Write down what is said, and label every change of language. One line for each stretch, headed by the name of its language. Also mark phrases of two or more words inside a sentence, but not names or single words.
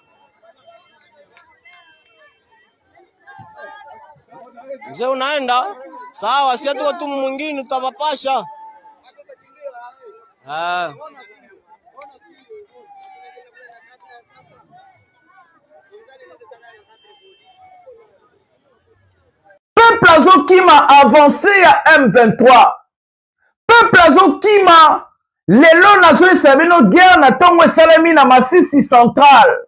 Swahili: Mzee unaenda? Sawa, si tu watu mwingine tutawapasha.
Lingala: Peuple azo kima avancé ya M23. Peuple azo kima lelo nazo esabino guerre na tongo esalemi na Masisi central.